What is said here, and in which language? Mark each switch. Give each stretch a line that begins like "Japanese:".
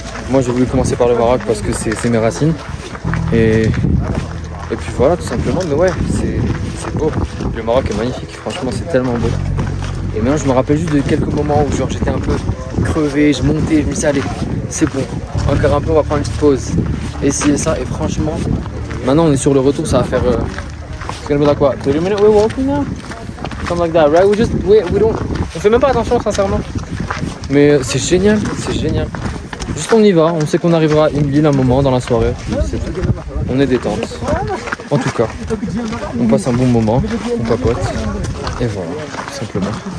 French: Moi j'ai voulu commencer par le Maroc parce que c'est mes racines. Et puis voilà, tout simplement. Mais ouais, c'est beau. Le Maroc est magnifique, franchement c'est tellement beau. Et maintenant je me rappelle juste de quelques moments où genre j'étais un peu crevé, je montais, je me suis dit allez, c'est bon. Encore un peu, on va prendre une petite pause. Essayer ça et franchement, maintenant on est sur le retour, ça va faire...
English: It's gonna be like what, 30 minutes we're walking now? Something like that, right?
French: On fait même pas attention sincèrement. Mais c'est génial, c'est génial. Juste on y va, on sait qu'on arrivera à Imlil un moment dans la soirée, c'est tout. On est détente. En tout cas, on passe un bon moment, on papote. Et voilà, tout simplement.